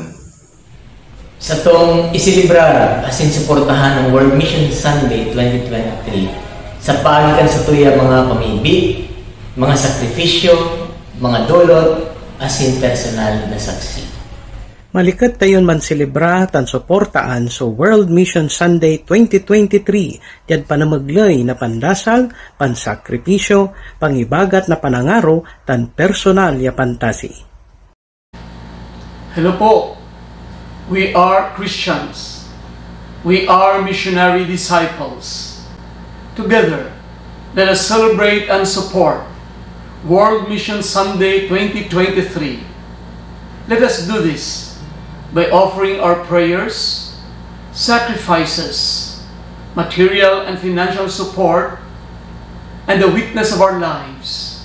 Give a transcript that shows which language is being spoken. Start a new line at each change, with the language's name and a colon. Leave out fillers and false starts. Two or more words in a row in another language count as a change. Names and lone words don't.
Bikol: Sa tong isilibrar asin suportahan ang World Mission Sunday 2023. Sa pagitan sa tuya mga pamibig, mga sakripisyo, mga dolot, asin personal na saksi.
Pangasinan: Malikat tayon man selebra tan suportaan so World Mission Sunday 2023 diad panamaglay na pandasal, pansakripisyo, pangibagat na panangaro tan personal ya pantasi.
English: Hello po. We are Christians. We are missionary disciples. Together, let us celebrate and support World Mission Sunday 2023. Let us do this by offering our prayers, sacrifices, material and financial support, and the witness of our lives.